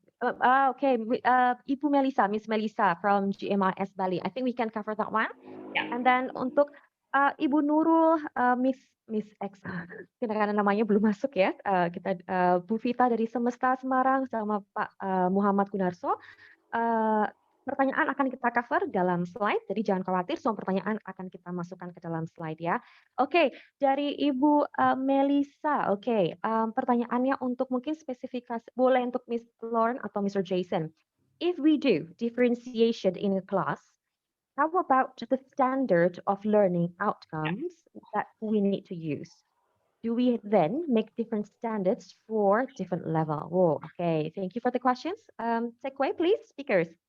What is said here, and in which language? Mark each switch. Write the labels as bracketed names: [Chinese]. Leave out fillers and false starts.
[English] Okay, Ibu Melissa, Miss Melissa from GMRS Bali. I think we can cover that one. Yeah. And then [Indonesian] untuk Ibu Nurul, Miss X, karena namanya belum masuk ya. Kita Bu Vita dari Semesta Semarang sama Pak Muhammad Gunarso. Pertanyaan akan kita cover dalam slide, jadi jangan khawatir, semua pertanyaan akan kita masukkan ke dalam slide ya. Oke, dari Ibu Melissa, oke, pertanyaannya untuk mungkin spesifikasi, boleh untuk Miss Lauren atau Mr. Jason. [English] If we do differentiation in a class, how about the standard of learning outcomes that we need to use? Do we then make different standards for different level? Oh, okay, thank you for the questions. Take away, please, speakers.